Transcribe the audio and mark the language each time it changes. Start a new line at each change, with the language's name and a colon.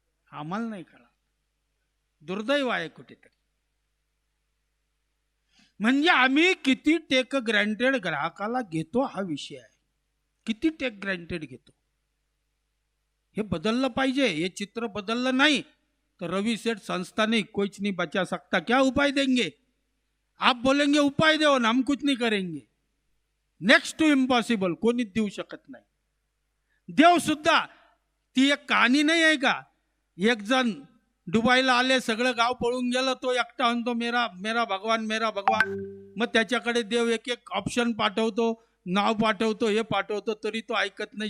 Marathi: आम्हाला नाही कळा. दुर्दैव आहे कुठेतरी. म्हणजे आम्ही किती टेक ग्रँटेड ग्राहकाला घेतो हा विषय आहे. किती टेक ग्रँटेड घेतो हे बदललं पाहिजे. हे चित्र बदललं नाही
Hindi: तो रवि सेठ संस्था नहीं, कुछ नहीं बचा सकता, क्या उपाय देंगे? आप बोलेंगे उपाय दो ना, हम कुछ नहीं करेंगे.
Marathi: नेक्स्ट टू इम्पॉसिबल, कोणीच देऊ शकत नाही. देव सुद्धा, ती एक कहाणी नाही आहे का? एक जण दुबईला आले, सगळं गाव पळून गेलं, तो एकटा म्हणतो
Hindi: मेरा मेरा भगवान मेरा भगवान.
Marathi: मग त्याच्याकडे देव एक एक ऑप्शन पाठवतो, नाव पाठवतो, हे पाठवतो, तरी तो ऐकत नाही.